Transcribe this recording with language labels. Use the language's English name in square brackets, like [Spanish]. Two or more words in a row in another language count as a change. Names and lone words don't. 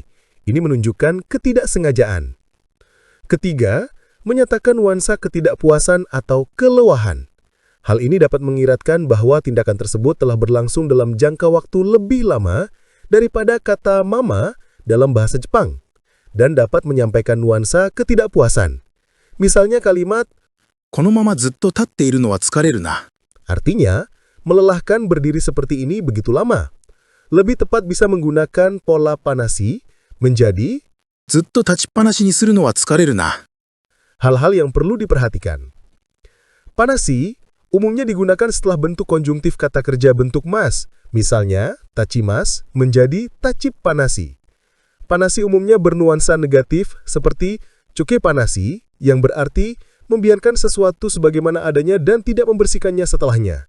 [Indonesian] Ini menunjukkan ketidaksengajaan. Ketiga, menyatakan nuansa ketidakpuasan atau kelelahan. Hal ini dapat mengiratkan bahwa tindakan tersebut telah berlangsung dalam jangka waktu lebih lama daripada kata mama dalam bahasa Jepang, dan dapat menyampaikan nuansa ketidakpuasan. Misalnya kalimat, [Japanese] このままずっと立っているのは疲れるな。 [Indonesian] artinya, melelahkan berdiri seperti ini begitu lama. Lebih tepat bisa menggunakan pola panasi menjadi [Japanese] ずっと立ちっぱなしにするのは疲れるな。 [Indonesian] hal-hal yang perlu diperhatikan. Panasi umumnya digunakan setelah bentuk konjungtif kata kerja bentuk mas. Misalnya, tachimas menjadi tachippanasi. Panasi umumnya bernuansa negatif seperti cukepanasi yang berarti membiarkan sesuatu sebagaimana adanya dan tidak membersihkannya setelahnya.